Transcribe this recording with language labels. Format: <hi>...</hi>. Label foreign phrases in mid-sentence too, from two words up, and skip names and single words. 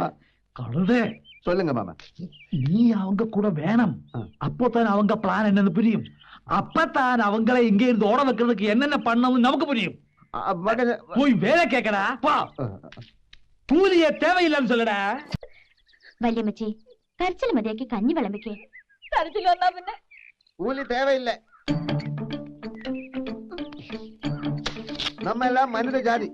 <ta>கழுதே, சொல்லுங்க மாமா. நீ அவங்க கூட வேணும். அப்போதான் அவங்க பிளான் என்னன்னு புரியும். அப்பதான் அவங்களை இங்க இருந்து ஓட வைக்கிறதுக்கு என்னென்ன பண்ணணும் நமக்கு புரியும். போய் வேலை கேட்கடா. பா, கூலிய தேவையில்லைன்னு சொல்லடா.</ta> <ml>വല്യമ്മച്ചി, കരച്ചിൽ മതിയാക്കി കഞ്ഞി വിളമ്പിക്കേ. കരച്ചിൽ വന്നാ പിന്നെ</ml> <ta>கூலி தேவையில்லை. நம்ம எல்லாம் மனித ஜாதி.</ta>